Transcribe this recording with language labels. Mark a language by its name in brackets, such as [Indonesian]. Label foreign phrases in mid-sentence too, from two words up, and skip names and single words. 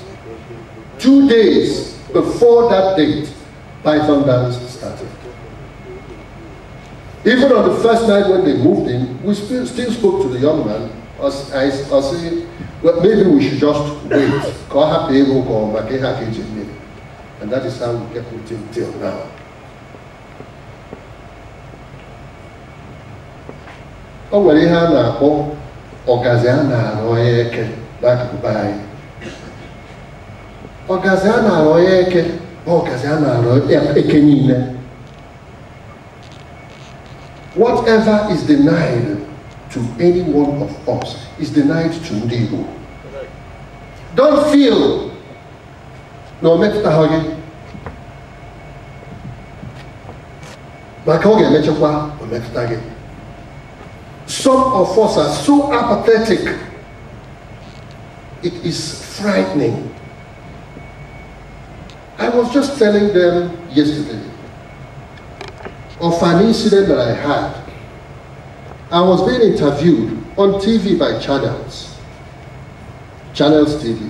[English] 2 days before that date, Python dance started. Even on the first night when they moved in, we still spoke to the young man. I said, well, maybe we should just wait. And that is how we kept with him till now. [Igbo] O nwere ihe a na-akpọ ọgazi a na-arụ onye eke n'akụkụ be anyị. Ọgazi a na-arụ onye eke bụ ọgazi a na-arụ eke niile. [English] Whatever is denied to any one of us is denied to [Igbo] ndị Igbo. [English] Don't feel [Igbo] na o metụtaghị gị. Maka ọ ga-emechakwa o metụta gị. [English] Some of us are so apathetic. It is frightening. I was just telling them yesterday of an incident that I had. I was being interviewed on TV by Channels TV.